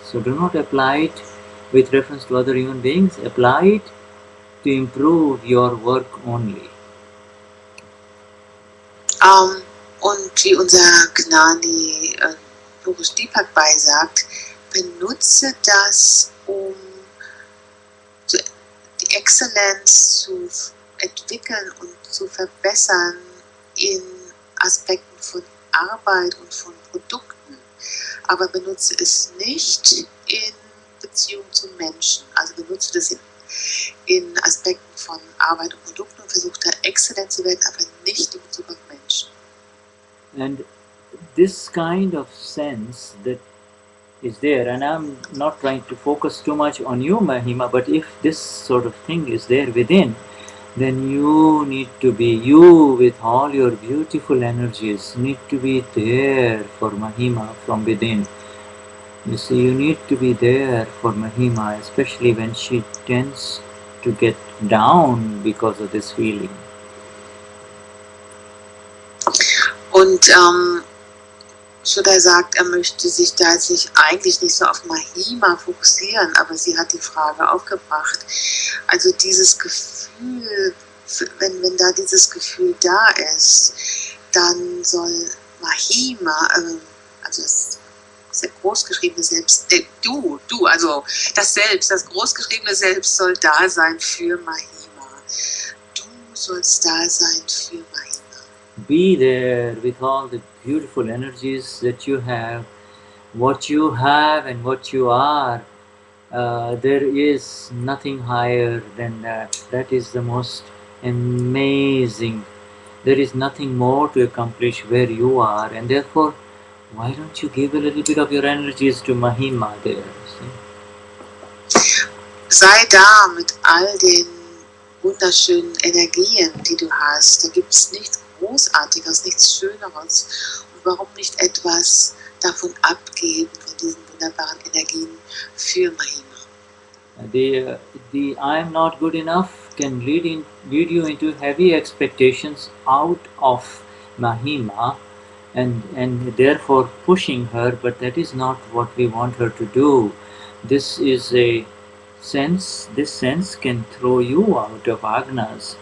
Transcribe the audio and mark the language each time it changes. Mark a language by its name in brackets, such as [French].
[English] So do not apply it with reference to other human beings, apply it to improve your work only. [German] Und wie unser Gnani Purush Dadashri sagt, benutze das, um die Exzellenz zu entwickeln und zu verbessern in Aspekten von Arbeit und von Produkten. Aber benutze es nicht in Beziehung zu Menschen. Also benutze das in Aspekten von Arbeit und Produkten und versuche da exzellent zu werden, aber nicht in Bezug auf Menschen. [English] And this kind of sense that is there, and I'm not trying to focus too much on you, Mahima, but if this sort of thing is there within, then you need to be, you with all your beautiful energies, need to be there for Mahima from within. You see, you need to be there for Mahima, especially when she tends to get down because of this feeling. [German] Und Shuddha sagt, er möchte sich da jetzt eigentlich nicht so auf Mahima fokussieren, aber sie hat die Frage aufgebracht. Also dieses Gefühl, wenn da dieses Gefühl da ist, dann soll Mahima, also das großgeschriebene Selbst, also das Selbst, das großgeschriebene Selbst soll da sein für Mahima. Du sollst da sein für Mahima. [English] Be there with all the beautiful energies that you have, what you have and what you are. There is nothing higher than that. That is the most amazing. There is nothing more to accomplish where you are, and therefore, why don't you give a little bit of your energies to Mahima there? See? [German] Sei da mit all den wunderschönen Energien, die du hast. Da gibt es nichts Großartiges, nichts Schöneres. Und warum nicht etwas davon abgeben, von diesen wunderbaren Energien für Mahima? [English] The I'm not good enough can lead you into heavy expectations out of Mahima, and therefore pushing her, but that is not what we want her to do. This is a sense, this sense can throw you out of agnas.